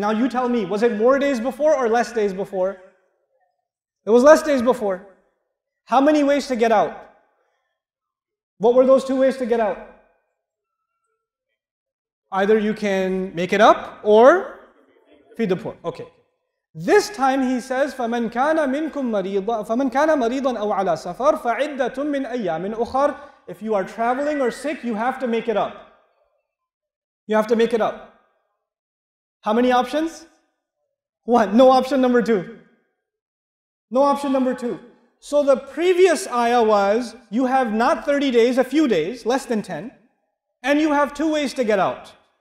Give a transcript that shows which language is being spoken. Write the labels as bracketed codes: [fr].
[en] Now you tell me, was it more days before or less days before? It was less days before. How many ways to get out? What were those 2 ways to get out? Either you can make it up or feed the poor. Okay. This time he says, [ar] فَمَنْ كَانَ مَرِيضًا أَوْ عَلَى سَفَرٍ فَعِدَّةٌ مِّنْ أَيَّامٍ أُخَرٍ. [en] If you are traveling or sick, you have to make it up. You have to make it up. How many options? 1. No option number 2. No option number 2. So the previous ayah was, you have not 30 days, a few days, less than 10, and you have 2 ways to get out.